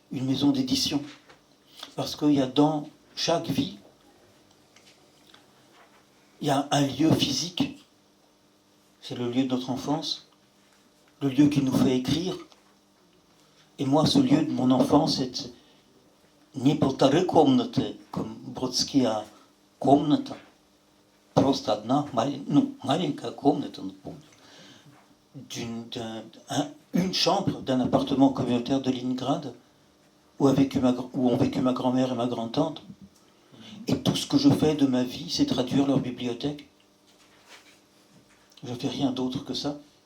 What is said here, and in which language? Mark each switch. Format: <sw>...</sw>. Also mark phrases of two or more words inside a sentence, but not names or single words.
<fr>une maison d'édition. Parce qu'il y a dans chaque vie, il y a un lieu physique, c'est le lieu de notre enfance, le lieu qui nous fait écrire. Et moi, ce lieu de mon enfance, c'est</fr> <ru>не полторы комнаты,</ru> <fr>comme Brodsky a</fr> <ru>комната, просто одна маленькая комната,</ru> <fr>une chambre d'un appartement communautaire de Leningrad où ont vécu ma grand-mère et ma grand-tante. Et tout ce que je fais de ma vie, c'est traduire leur bibliothèque. Je ne fais rien d'autre que ça.</fr>